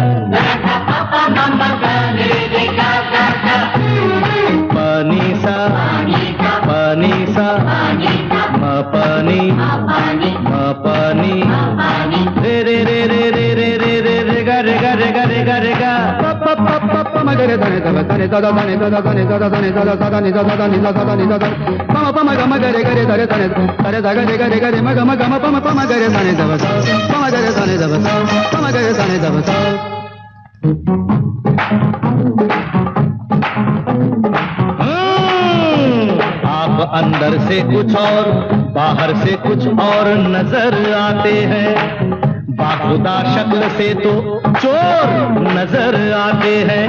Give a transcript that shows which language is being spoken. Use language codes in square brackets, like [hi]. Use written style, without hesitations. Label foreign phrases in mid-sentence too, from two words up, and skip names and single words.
[hi] पानी सा पानी सा म पानी म पानी रे रे रे रे रे रे रे रे रे गा रे गा रे गा रे गा रे गा प प प प प म ग रे धने ध धने ध धने ध धने ध धने ध ध नि ध ध नि ध ध नि ध ध प म प म ग म ग रे ग रे धरे धने धरे ध ग रे ग रे ग रे म ग म ग म प म प म ग रे धने ध ध प म ग रे धने ध ध प म ग रे धने ध ध। आप अंदर से कुछ और बाहर से कुछ और नजर आते हैं, बाखुदा शक्ल से तो चोर नजर आते हैं।